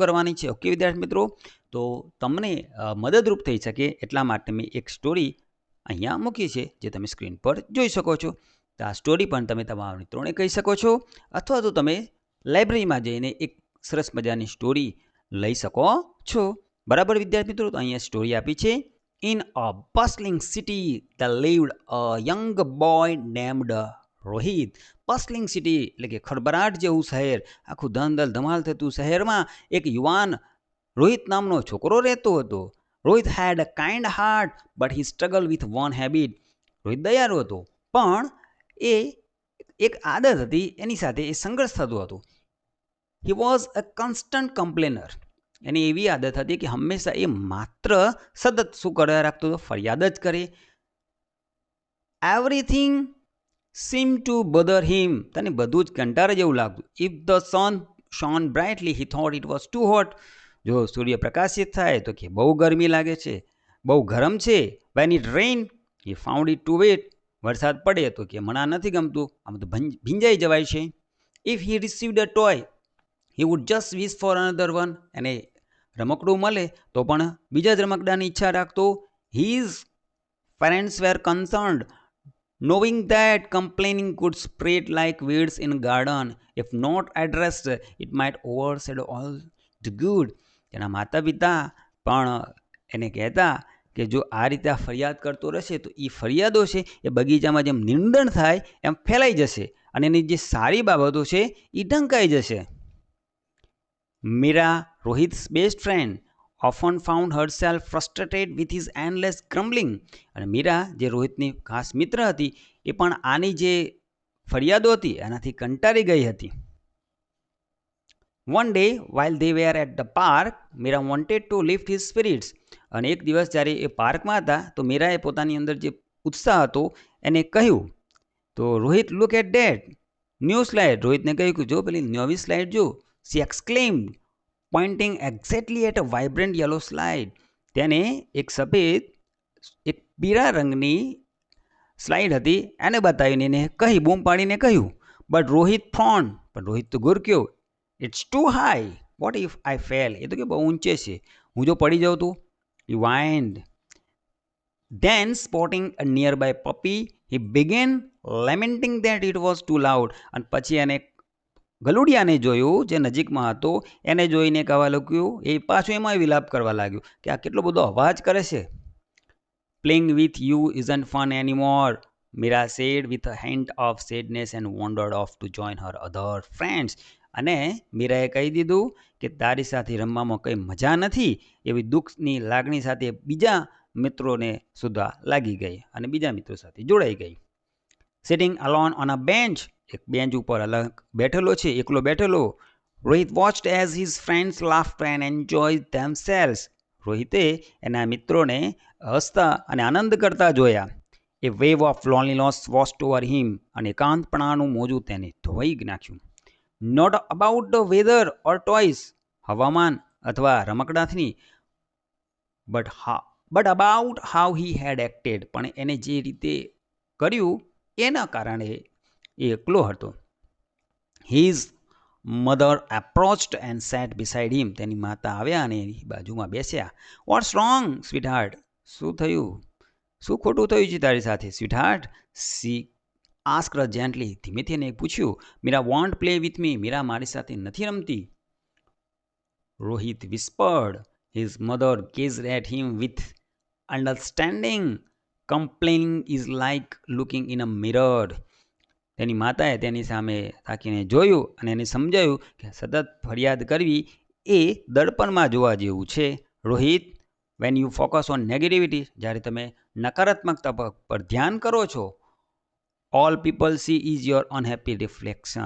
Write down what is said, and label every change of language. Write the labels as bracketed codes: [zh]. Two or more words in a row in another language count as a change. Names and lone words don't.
[gu] ઓકે વિદ્યાર્થી મિત્રો, તો તમને મદદરૂપ થઈ શકે એટલા માટે મેં એક સ્ટોરી અહીંયા મૂકી છે જે તમે સ્ક્રીન પર જોઈ શકો છો. તો આ સ્ટોરી પણ તમે તમારા મિત્રોને કહી શકો છો અથવા તો તમે લાઇબ્રેરીમાં જઈને એક સરસ મજાની સ્ટોરી લઈ શકો છો. બરાબર વિદ્યાર્થી મિત્રો, તો અહીંયા સ્ટોરી આપી છે. [en] In a bustling city there lived a young boy named રોહિત. bustling city [gu] એટલે કે ખળભળાટ જેવું શહેર, આખું ધન ધમાલ થતું શહેરમાં એક યુવાન રોહિત નામનો છોકરો રહેતો હતો. [en] રોહિત had a kind heart but he struggled with one habit. [gu] રોહિત દયાળુ હતો પણ એ એક આદત હતી, એની સાથે એ સંઘર્ષ થતો હતો. [en] He was a constant complainer. [gu] એની એવી આદત હતી કે હંમેશા એ માત્ર સતત શું કર્યા રાખતો હતો, ફરિયાદ જ કરે. [en] Everything seemed to bother him. [gu] તને બધું જ કંટાળે જેવું લાગતું. [en] If the sun shone brightly, he thought it was too hot. [gu] જો સૂર્ય પ્રકાશિત થાય તો કે બહુ ગરમી લાગે છે, બહુ ગરમ છે. [en] When it rained, he found it too wet. [gu] વરસાદ પડે તો કે મને નથી ગમતું, આમ તો ભીંજાઈ જવાય છે. [en] If he received a toy, he would just wish for another one. [gu] અને રમકડું મળે તો પણ બીજા જ રમકડાની ઈચ્છા રાખતો. [en] His parents were concerned, knowing that complaining could spread like weeds in a garden. If not addressed, it might overshadow all the good. [gu] તેના માતા પિતા પણ એને કહેતા કે જો આ રીતે આ ફરિયાદ કરતો રહેશે તો એ ફરિયાદો છે એ બગીચામાં જેમ નિંદણ થાય એમ ફેલાઈ જશે અને એની જે સારી બાબતો છે એ ઢંકાઈ જશે. [en] Mira, Rohit's best friend, often found herself frustrated with his endless grumbling. [gu] અને મીરા જે રોહિતની ખાસ મિત્ર હતી એ પણ આની જે ફરિયાદો હતી એનાથી કંટાળી ગઈ હતી. [en] One day, while they were at the park, Mira wanted to lift his spirits. [gu] અને એક દિવસ જ્યારે એ પાર્કમાં હતા તો મીરાએ પોતાની અંદર જે ઉત્સાહ હતો એને કહ્યું. તો રોહિત, [en] look at that new slide. [gu] રોહિતને કહ્યું કે જો પેલી નવી સ્લાઇડ જો. [en] She exclaimed, pointing exactly at a vibrant yellow slide. [gu] તેને એક સફેદ એક પીળા રંગની સ્લાઇડ હતી એને બતાવીને એને કહી, બૂમ પાડીને કહ્યું. [en] But Rohit frowned, [gu] પણ રોહિત તો ગુરક્યો. [en] It's too high. What if I fall? [gu] એ તો કે બહુ ઊંચે છે, હું જો પડી જાઉં તો. [en] He whined. Then spotting a nearby puppy, he began lamenting that it was too loud. [gu] અને પછી એને ગલુડિયાને જોયું જે નજીકમાં હતો, એને જોઈને કહેવા લાગ્યું, એ પાછું એમાં વિલાપ કરવા લાગ્યું કે આ કેટલો બધો અવાજ કરે છે. [en] Playing with you isn't fun anymore, Mira said with a hint of sadness and wandered off to join her other friends. [gu] અને મીરાએ કહી દીધું કે તારી સાથે રમવામાં કંઈ મજા નથી, એવી દુઃખની લાગણી સાથે બીજા મિત્રોને સુધા લાગી ગઈ અને બીજા મિત્રો સાથે જોડાઈ ગઈ. [en] Sitting alone on a bench, [gu] એક બેન્ચ ઉપર અલગ બેઠેલો છે, એકલો બેઠેલો. [en] રોહિત watched as his friends laughed and enjoyed themselves. [gu] રોહિતે એના મિત્રોને હસતા અને આનંદ કરતા જોયા. [en] A wave of loneliness washed over him. [gu] અને એકાંતપણાનું મોજું તેને ધોઈ નાખ્યું. [en] Not about the weather or toys, [gu] હવામાન અથવા રમકડાથી, [en] but about how he had acted. [gu] પણ એને જે રીતે કર્યું એના કારણે એ એકલો હતો. [en] His mother approached and sat beside him. [gu] તેની માતા આવ્યા અને એની બાજુમાં બેસ્યા. [en] What's wrong, sweetheart? [gu] શું થયું? શું ખોટું થયું છે તારી સાથે, [en] sweetheart? She asked her gently. [gu] ધીમેથી એને પૂછ્યું. [en] Mira won't play with me. [gu] મીરા મારી સાથે નથી રમતી. [en] Rohit whispered. His mother gazed at him with understanding. Complaining is like looking in a mirror. [gu] તેની માતાએ તેની સામે તાકીને જોયું અને એને સમજાયું કે સતત ફરિયાદ કરવી એ દર્પણમાં જોવા જેવું છે. [en] Rohit, when you focus on negativity, [gu] જ્યારે તમે નકારાત્મકતા પર ધ્યાન કરો છો, [en] All people see is your unhappy reflection.